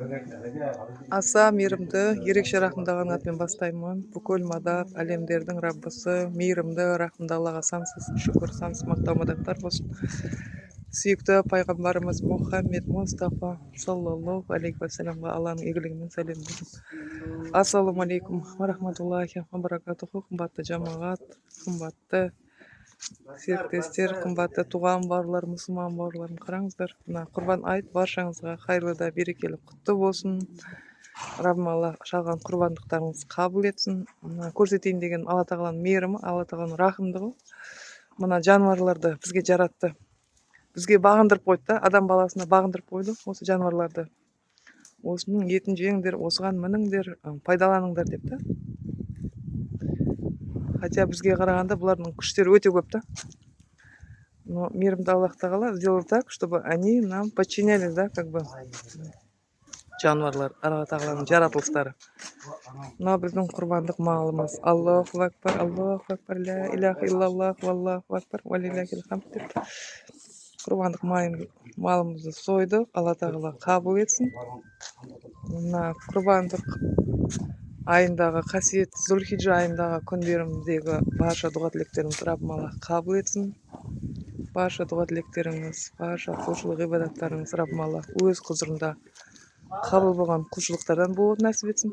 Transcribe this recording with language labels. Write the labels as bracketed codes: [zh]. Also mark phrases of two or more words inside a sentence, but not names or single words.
[kk] Аса мейірімді, ерекше рахымдаған атпен бастаймын. Бүкіл мадақ, әлемдердің Раббысы, мейірімді, рахымды Аллаға сансыз шүкір, сансыз мақтау мадақтар болсын. Сүйікті пайғамбарымыз Мұхаммед Мұстафа [ar] صلى الله عليه وسلم [kk] Алланың игілігімен сәлем болсын. [ar] السلام عليكم ورحمة الله وبركاته. [kk] Қымбатты жамағат, қымбатты серіктестер, қымбатты туған бауырлар, мұсылман бауырларым, қараңыздар. Мына құрбан айт баршаңызға қайырлы да берекелі құтты болсын. Раббым Алла шалған құрбандықтарыңыз қабыл етсін. Мына көрсетейін деген Алла тағаланың мейірімі, Алла тағаланың рахымдығы. Мына жануарларды бізге жаратты. Бізге бағындырып қойды да, адам баласына бағындырып қойды осы жануарларды. Осының етін жеңдер, осыған мініңдер, пайдаланыңдар деп та. Хотя бізге қарағанда бұлардың күштері өте көп та. [ru] Но [kk] мейірімді Аллах тағала [ru] сделал так, чтобы они нам подчинялись, да, как бы [kk] жануарлар, Алла тағаланың жаратылыстары. Мына біздің құрбандық малымыз. [ar] الله أكبر، لا إله إلا الله، والله أكبر، ولله الحمد деп. [kk] Құрбандық малымызды сойдық, Алла тағала қабыл етсін. Мына құрбандық айындағы қасиетті Зүлхиджа айындағы күндеріміздегі барша дұға тілектеріңіз Раббым Алла қабыл етсін. Барша дұға тілектеріңіз, барша құлшылық ғибадаттарыңыз Раббым Алла өз құзырында қабыл болған құлшылықтардан болуды нәсіп етсін.